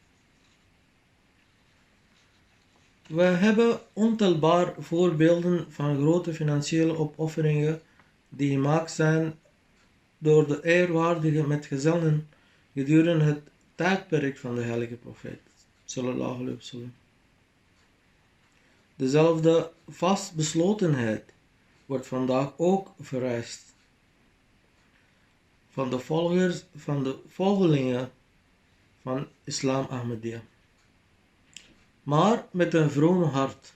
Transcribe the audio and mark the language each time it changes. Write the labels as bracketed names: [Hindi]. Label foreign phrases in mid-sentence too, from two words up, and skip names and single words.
[Dutch] We hebben ontelbaar voorbeelden van grote financiële opofferingen die gemaakt zijn door de eerwaardige metgezellen gedurende het tijdperk van de heilige profeet [Arabic] صلى الله عليه وسلم. [Dutch] Dezelfde vastbeslotenheid wordt vandaag ook vereist van de volgelingen van Islam Ahmadiyya. Maar met een vrome hart.